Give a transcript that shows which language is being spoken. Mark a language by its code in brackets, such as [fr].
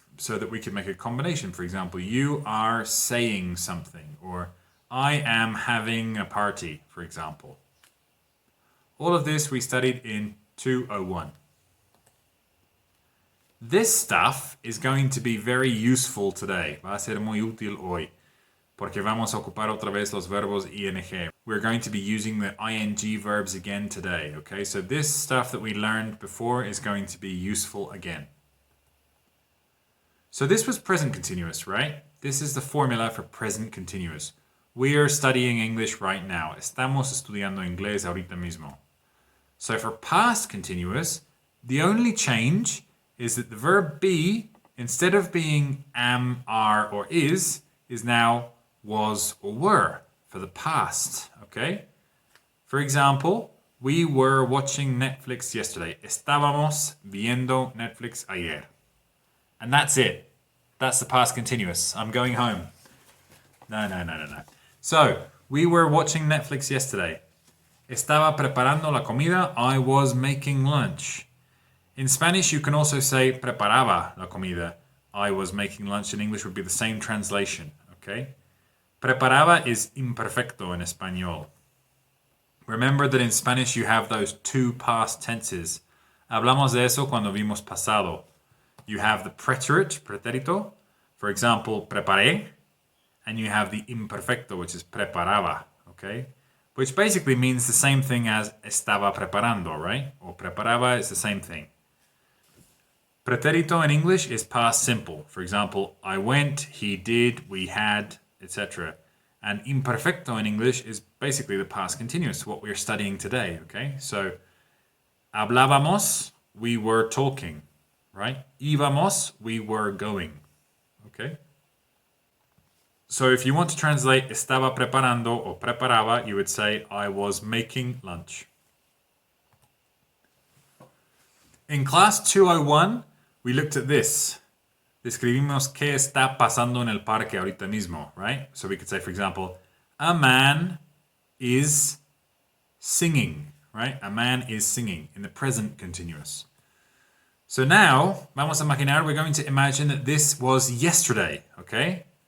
[en] So that we could make a combination. For example, you are saying something, or I am having a party, for example. All of this we studied in 201. This stuff is going to be very useful today. [es] Va a ser muy útil hoy, porque vamos a ocupar otra vez los verbos ing. [en] We're going to be using the ing verbs again today, okay? So this stuff that we learned before is going to be useful again. So this was present continuous, right? This is the formula for present continuous. We are studying English right now. [es] Estamos estudiando inglés ahorita mismo. [en] So for past continuous, the only change is that the verb be, instead of being am, are, or is now was or were for the past, okay? For example, we were watching Netflix yesterday. [es] Estábamos viendo Netflix ayer. [en] And that's it. That's the past continuous. I'm going home. No. So, we were watching Netflix yesterday. [es] Estaba preparando la comida. [en] I was making lunch. In Spanish, you can also say [es] preparaba la comida. [en] I was making lunch. In English would be the same translation, okay? Preparaba is imperfecto in español. Remember that in Spanish you have those two past tenses. [es] Hablamos de eso cuando vimos pasado. [en] You have the preterite, pretérito, for example, preparé, and you have the imperfecto, which is preparaba, okay? Which basically means the same thing as estaba preparando, right? Or preparaba is the same thing. Pretérito in English is past simple. For example, I went, he did, we had, etc. And imperfecto in English is basically the past continuous, what we're studying today, okay? So, hablábamos, we were talking. Right? Íbamos, we were going. Okay? So if you want to translate estaba preparando or preparaba, you would say I was making lunch. In class 201, we looked at this. [es] Describimos qué está pasando en el parque ahorita mismo, right? [en] So we could say, for example, a man is singing, right? A man is singing in the present continuous. So now, [es] vamos a imaginar, [en] we're going to imagine that this was yesterday, okay?